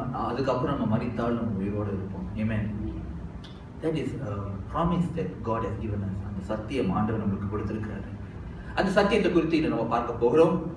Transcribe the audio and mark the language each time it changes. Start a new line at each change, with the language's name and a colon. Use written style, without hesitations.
Tamil: அதுக்கப்புறம் நம்ம மரித்தால் நம்ம உயிரோடு இருப்போம். ஆமென்.
English: That is a promise that God has given us.
Tamil: அந்த சத்தியம் ஆண்டவர் நமக்கு கொடுத்திருக்கிறார். அந்த சத்தியத்தை குறித்து இன்று நம்ம பார்க்க போகிறோம்.